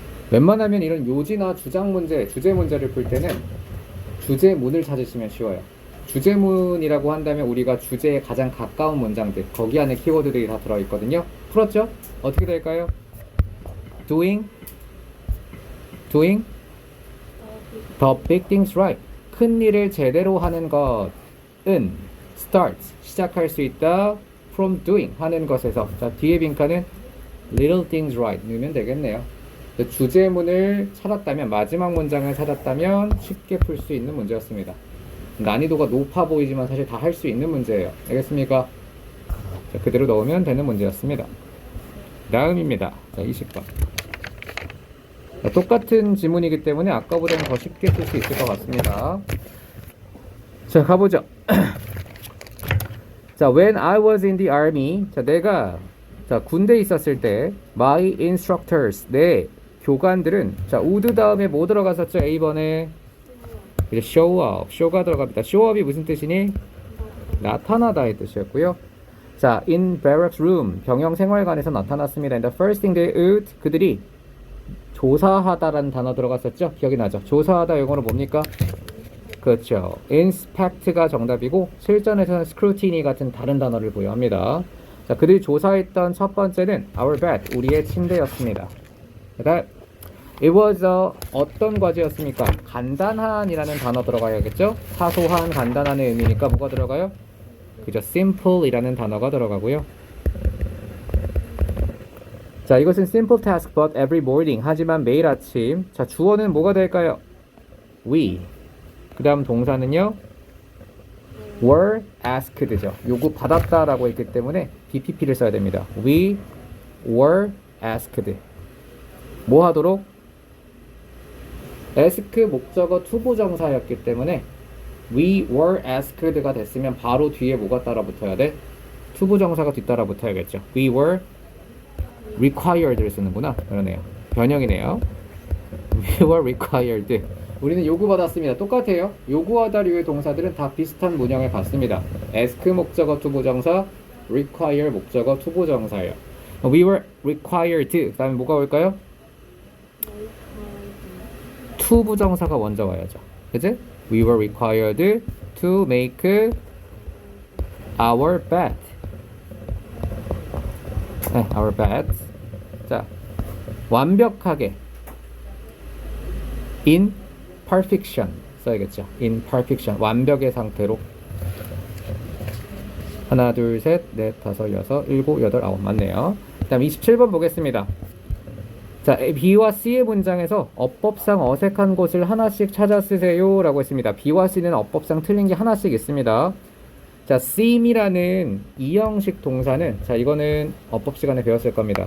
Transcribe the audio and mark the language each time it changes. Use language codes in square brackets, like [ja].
[ko] 웬만하면 이런 요지나 주장 문제, 주제 문제를 풀 때는 주제문을 찾으시면 쉬워요. 주제문이라고 한다면 우리가 주제에 가장 가까운 문장들, 거기 안에 키워드들이 다 들어있거든요. 풀었죠? 어떻게 될까요? [en] doing the big things right. [ko] 큰 일을 제대로 하는 것은 starts 시작할 수 있다 [en] from doing [ko] 하는 것에서. 자, 뒤에 빈칸은 little things right 넣으면 되겠네요. 주제문을 찾았다면, 마지막 문장을 찾았다면 쉽게 풀 수 있는 문제였습니다. 난이도가 높아 보이지만 사실 다 할 수 있는 문제예요. 알겠습니까? 자, 그대로 넣으면 되는 문제였습니다. 다음입니다. 자, 20번. 자, 똑같은 지문이기 때문에 아까보다는 더 쉽게 쓸 수 있을 것 같습니다. 자, 가보죠. [en] 자, when I was in the army. [ko] 자, 내가 군대에 있었을 때 [en] my instructors, [ko] 내 교관들은, 자, would 다음에 뭐 들어갔었죠? A번에 이제 show up, show가 들어갑니다. show up이 무슨 뜻이니? 나타나다의 뜻이었고요. 자, [en] in barracks room, [ko] 병영 생활관에서 나타났습니다. [en] And the first thing they would, [ko] 그들이 조사하다라는 단어 들어갔었죠? 기억이 나죠? 조사하다 영어로 뭡니까? 그렇죠. inspect가 정답이고 실전에서는 scrutiny 같은 다른 단어를 부여합니다. 자, 그들이 조사했던 첫 번째는 our bed, 우리의 침대였습니다. 그다음 [en] it was [ko] 어떤 과제였습니까? 간단한이라는 단어 들어가야겠죠? 사소한, 간단한의 의미니까 뭐가 들어가요? 그죠? simple이라는 단어가 들어가고요. [en] 자, [ko] 이것은 [en] simple task but every morning. [ko] 하지만 매일 아침. 자, 주어는 뭐가 될까요? we. 그 다음 동사는요? [en] were asked죠. [ko] 요구 받았다라고 했기 때문에 BPP를 써야 됩니다. [en] We were asked. [ko] 뭐 하도록? ask 목적어 투부정사였기 때문에 we were asked가 됐으면 바로 뒤에 뭐가 따라 붙어야 돼? 투부정사가 뒤따라 붙어야겠죠. [en] We were required를 쓰는구나. [ko] 그러네요. 변형이네요. [en] We were required. [ko] 우리는 요구받았습니다. 똑같아요. 요구하다류의 동사들은 다 비슷한 문형을 갖습니다. ask 목적어 투부정사, require 목적어 투부정사예요. [en] We were required. [ko] 그 다음에 뭐가 올까요? 투부정사가 먼저 와야죠. 그치? [en] We were required to make our bed. [ko] 네, [en] our bed. [ko] 자, 완벽하게. [en] in perfection 써야겠죠. in perfection. [ko] 완벽의 상태로. 하나, 둘, 셋, 넷, 다섯, 여섯, 일곱, 여덟, 아홉. 맞네요. 그 다음 27번 보겠습니다. 자, B와 C의 문장에서 어법상 어색한 곳을 하나씩 찾아 쓰세요 라고 했습니다. B와 C는 어법상 틀린 게 하나씩 있습니다. 자, seem이라는 이형식 동사는, 자, 이거는 어법 시간에 배웠을 겁니다.